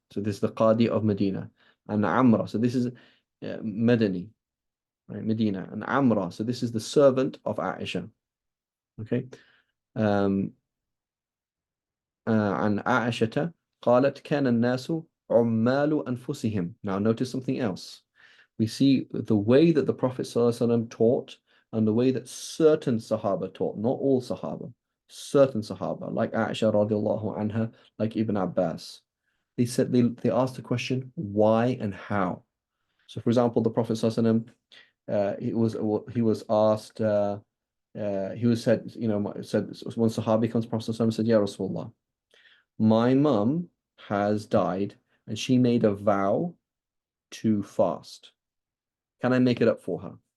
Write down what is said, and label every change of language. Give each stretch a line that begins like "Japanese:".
English: So this is the Qadi of Medina. And Amra. So this is Madani, right? Medina. And Amra. So this is the servant of Aisha. Okay.
Arabic: عن عائشة قالت كان الناس عمال أنفسهم.
English: Now notice something else. We see the way that the Prophet ﷺ taught and the way that certain Sahaba taught, not all Sahaba, certain Sahaba, like Aisha radiallahu anha, like Ibn Abbas. They asked the question, why and how? So for example, the Prophet ﷺ, he was asked, he was said, one Sahabi comes to the Prophet ﷺ and said, Ya Rasulullah, my mum has died and she made a vow to fast. Can I make it up for her?